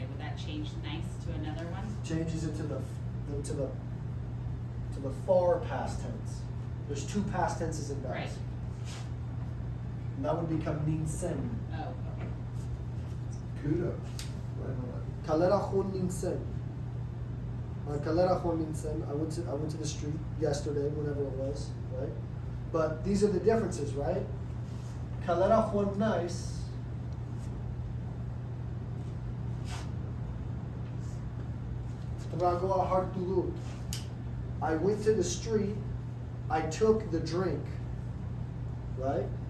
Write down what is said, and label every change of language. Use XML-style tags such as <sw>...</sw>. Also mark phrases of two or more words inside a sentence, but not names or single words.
<en>Would that change nice to another one? Changes it to the far past tense. There's two past tenses in Basque. Right. And that would become ninsen. Oh, okay. Kudo. Right on.</en> <eu>Kalera yuan ninsen. Kalera yuan ninsen.</eu> <en>I went to the street yesterday, whenever it was, right? But these are the differences, right?</en> <eu>Kalera yuan nice. Tragoa hartulut.</eu> <en>I went to the street, I took the drink, right?</en>